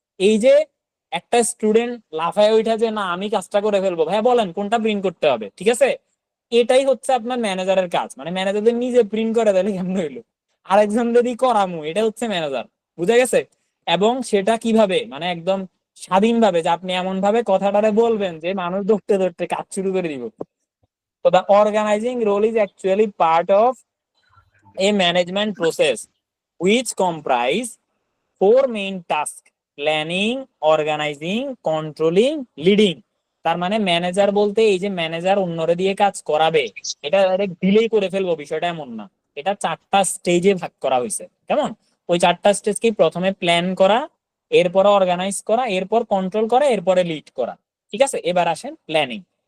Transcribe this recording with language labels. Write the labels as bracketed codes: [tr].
[bn] এই যে একটা স্টুডেন্ট লাফায় ওইটা যে না আমি কাজটা করে ফেলবো, ভাইয়া বলেন কোনটা প্রিন্ট করতে হবে, ঠিক আছে, এটাই হচ্ছে আপনার ম্যানেজারের কাজ। মানে ম্যানেজারদের নিজে প্রিন্ট করে দিলে কেমন হইলো, আরেকজন যদি করামু, এটা হচ্ছে ম্যানেজার। বুঝা গেছে? এবং সেটা কিভাবে মানে একদম স্বাধীনভাবে, যে আপনি এমন ভাবে কথাটারে বলবেন যে মানুষ ধরতে ধরতে কাজ শুরু করে দিব। [en] তো the organizing role is actually part of a management process which comprise four main tasks: planning, organizing, controlling, leading. [bn] তার মানে ম্যানেজার বলতে এই যে ম্যানেজার অন্যরে দিয়ে কাজ করাবে, এটা ডাইরেক্ট দিলেই করে ফেলবো বিষয়টা এমন না। এটা 4টা স্টেজে ভাগ করা হয়েছে। কেমন? ওই 4টা স্টেজ কি? প্রথমে প্ল্যান করা, এরপরে অর্গানাইজ করা, এরপর কন্ট্রোল করা, এরপরে লিড করা। ঠিক আছে? এবার আসেন প্ল্যানিং।